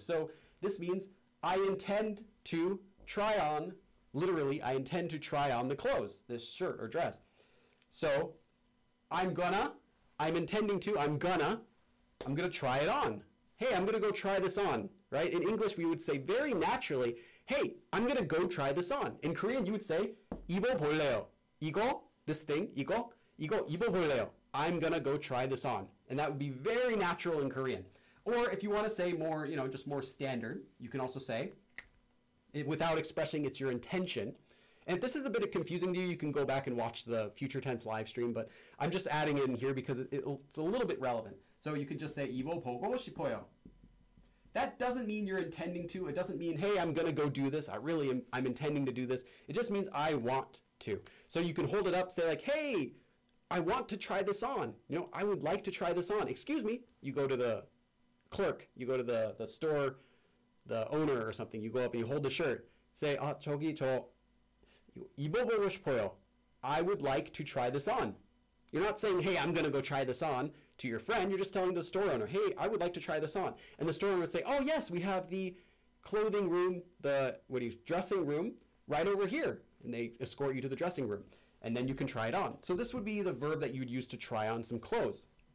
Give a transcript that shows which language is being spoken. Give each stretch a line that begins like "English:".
English: So this means I intend to try on, literally, I intend to try on the clothes, this shirt or dress. So I'm gonna try it on. Hey, I'm gonna go try this on, right? In English, we would say very naturally, hey, I'm gonna go try this on. In Korean, you would say,
Korean: 입어볼래요. 이거,
English: this thing,
Korean: 이거 입어볼래요.
English: I'm gonna go try this on. And that would be very natural in Korean. Or if you want to say more, just more standard, you can also say, without expressing it's your intention. And if this is a bit confusing to you, you can go back and watch the future tense live stream, but I'm just adding it in here because it's a little bit relevant. So you could just say,
Korean: 입어보고 싶어요.
English: That doesn't mean you're intending to. It doesn't mean, hey, I'm going to go do this. I'm intending to do this. It just means I want to. So you can hold it up, say like, hey, I want to try this on. I would like to try this on. Excuse me. You go to the clerk. You go to the store, the owner or something. You go up and you hold the shirt.
Korean: Say, 저기 저 입어보고 싶어요.
English: I would like to try this on. You're not saying, hey, I'm going to go try this on to your friend. You're just telling the store owner, hey, I would like to try this on. And the store owner would say, oh, yes, we have the clothing room, dressing room right over here. And they escort you to the dressing room. And then you can try it on. So this would be the verb that you would use to try on some clothes.